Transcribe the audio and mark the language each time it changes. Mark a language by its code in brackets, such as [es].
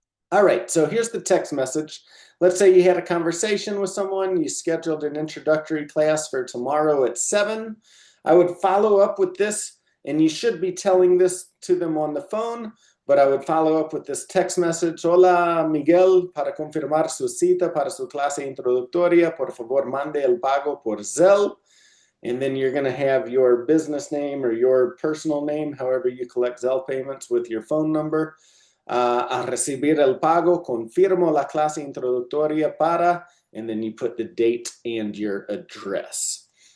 [en] All right, so here's the text message. Let's say you had a conversation with someone, you scheduled an introductory class for tomorrow at 7. I would follow up with this, and you should be telling this to them on the phone, but I would follow up with this text message. [es] Hola, Miguel, para confirmar su cita para su clase introductoria, por favor, mande el pago por Zelle. [en] And then you're going to have your business name or your personal name, however you collect Zelle payments, with your phone number. [es] A recibir el pago, confirmo la clase introductoria para, [en] and then you put the date and your address.